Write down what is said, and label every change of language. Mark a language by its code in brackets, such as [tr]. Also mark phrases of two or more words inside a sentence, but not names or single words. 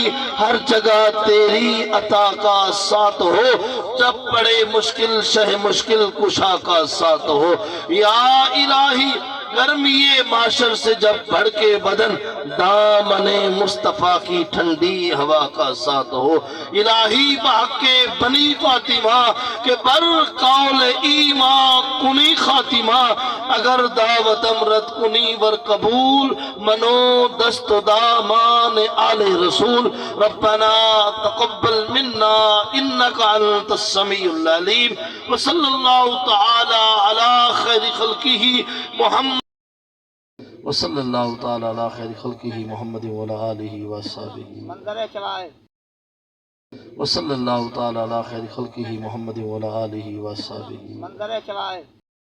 [ur] ہر جگہ تیری عطا کا ساتھ ہو، جب بڑے مشکل شہ مشکل کشا کا ساتھ ہو یا الہی۔ گرمی معاشر سے جب بڑھ کے بدن، دامن مصطفیٰ کی ٹھنڈی ہوا کا ساتھ ہو الہی۔ [fa] بحق بنی فاطمہ کے بر قول ایمان کنی خاتمہ، اگر دعوت امرت کنی ور قبول، منو دست و دامان آل رسول۔ [ar] ربنا تقبل منا انک انت السمیع العلیم وصلی اللہ تعالی علی خیر خلقہ محمد وصلی اللہ تعالی علی خیر خلقہ محمد وعلی آلہ وصحبہ وصلی اللہ تعالی علی خیر خلقہ محمد وعلی آلہ وصحبہ